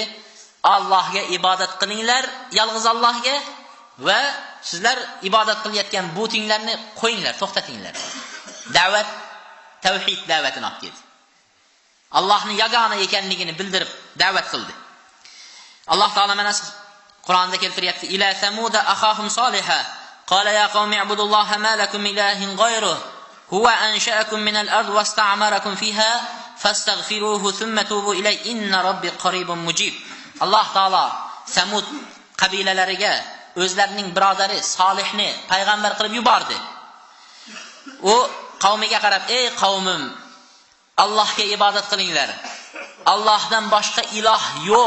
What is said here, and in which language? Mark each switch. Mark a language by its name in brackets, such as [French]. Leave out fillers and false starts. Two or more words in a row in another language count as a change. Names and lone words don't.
[Uzbek] Allohga ibodat qilinglar, yolg'iz Allohga va sizlar ibodat qilayotgan butinglarni qo'yinglar, to'xtatinglar. Da'vat tavhid da'vatini olib keldi. Allohning yagona ekanligini bildirib da'vat qildi. Alloh taolo mana Qur'onda keltiryapti: [Arabic] "إلى ثمود أخاهم صالحا قال يا قوم اعبدوا الله ما لكم إله غيره هو أنشأكم من الأرض واستعمركم فيها فاستغفروه ثم توبوا إليه إن ربي قريب مجيب." [Uzbek] Alloh taolo Samud qabilalariga o'zlarining birodari Solihni payg'ambar qilib yubordi. U qavmiga qarab: "Ey qavmim, Allohga ibodat qilinglar. Allohdan boshqa iloh yo'q.